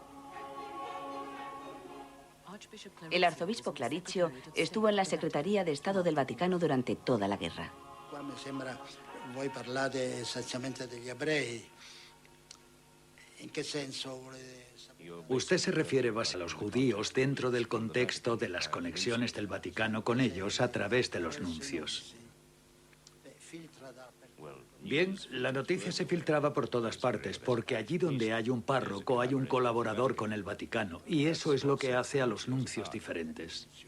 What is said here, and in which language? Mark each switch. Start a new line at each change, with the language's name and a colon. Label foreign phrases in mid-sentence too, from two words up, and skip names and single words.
Spanish: El arzobispo Clariccio estuvo en la Secretaría de Estado del Vaticano durante toda la guerra.
Italian: Voi parlate esattamente degli ebrei.
Spanish: ¿En qué senso? Usted se refiere a los judíos dentro del contexto de las conexiones del Vaticano con ellos a través de los nuncios. Bien, la noticia se filtraba por todas partes, porque allí donde hay un párroco hay un colaborador con el Vaticano, y eso es lo que hace a los nuncios diferentes.